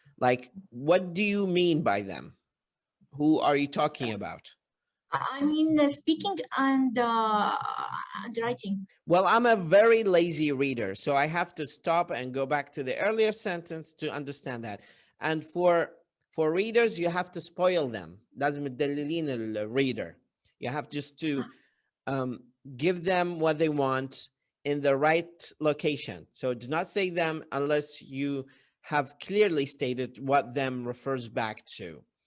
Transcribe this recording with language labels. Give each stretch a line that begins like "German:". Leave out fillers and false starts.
English: Like, what do you mean by them? Who are you talking about? I mean, speaking and writing. Well, I'm a very lazy reader, so I have to stop and go back to the earlier sentence to understand that. And for readers, you have to spoil them.
Arabic: لازم تدللين الreader.
English: You have just to give them what they want in the right location. So do not say them unless you have clearly stated what them refers back to.